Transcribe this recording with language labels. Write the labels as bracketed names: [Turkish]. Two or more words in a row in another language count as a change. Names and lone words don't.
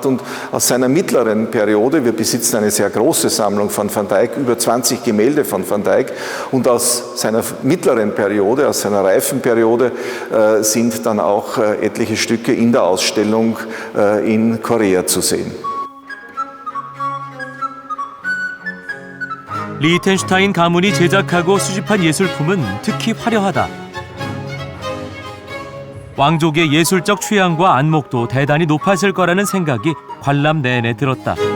[German] Und aus seiner mittleren Periode, wir besitzen eine sehr große Sammlung von Van Dyck, über 20 Gemälde von Van Dyck, und aus seiner mittleren Periode, aus seiner reifen Periode, sind dann auch etliche Stücke in der Ausstellung in Korea zu sehen. [Korean] 리히텐슈타인 가문이 제작하고 수집한 예술품은 특히 화려하다. 왕족의 예술적 취향과 안목도 대단히 높았을 거라는 생각이 관람 내내 들었다.